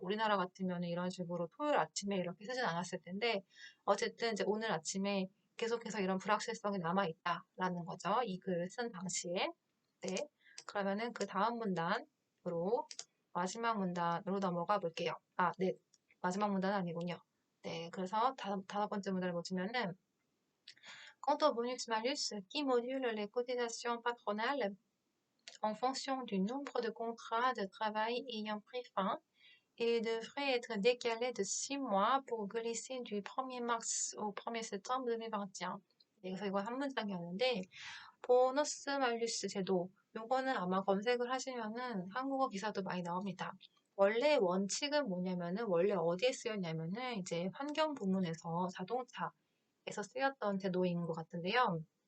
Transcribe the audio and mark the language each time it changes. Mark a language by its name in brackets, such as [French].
[Korean] 우리나라 같으면 이런 식으로 토요일 아침에 이렇게 쓰진 않았을 텐데 어쨌든 이제 오늘 아침에 계속해서 이런 불확실성이 남아 있다라는 거죠. 이 글을 쓴 당시에. 네. 그러면은 그 다음 문단으로 마지막 문단으로 넘어가 볼게요. 아, 네. 마지막 문단은 아니군요. 네, 그래서 다섯 번째 문단을 보시면은 [French] Quant au bonus-malus qui module les cotisations patronales en fonction du nombre de contrats de travail ayant pris fin, il devrait être décalé de 6 mois pour glisser du 1er mars au 1er septembre 2021. [Korean] 네, 그래서 이거 한 문장이었는데 보너스 말류스 제도 요거는 아마 검색을 하시면은 한국어 기사도 많이 나옵니다. 원래 원칙은 뭐냐면은 원래 어디에 쓰였냐면은 이제 환경 부문에서 자동차에서 쓰였던 제도인 것 같은데요.